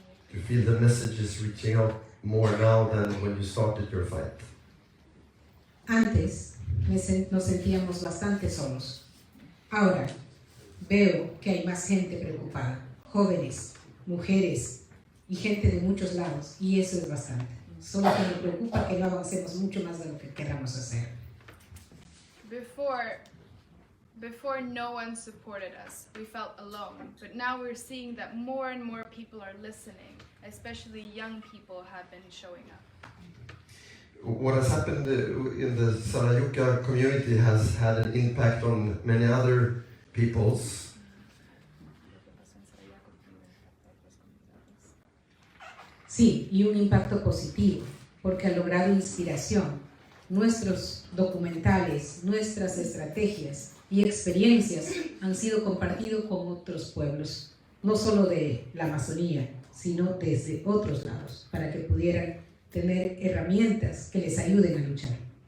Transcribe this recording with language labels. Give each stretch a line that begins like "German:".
English: Do you feel the message is reaching out more now than when you started your fight?
Spanish: Antes nos sentíamos bastante solos. Ahora veo que hay más gente preocupada, jóvenes, mujeres y gente de muchos lados, y eso es bastante. Solo que me preocupa que no avancemos mucho más de lo que queramos hacer.
English: Before no one supported us, we felt alone, but now we're seeing that more and more people are listening, especially young people have been showing up. What has happened in the Sarayuka community has had an impact on many other peoples.
Spanish: Sí, y un impacto positivo, porque ha logrado inspiración. Nuestros documentales, nuestras estrategias y experiencias han sido compartidos con otros pueblos, no solo de la Amazonía, sino desde otros lados, para que pudieran tener herramientas que les ayuden a luchar.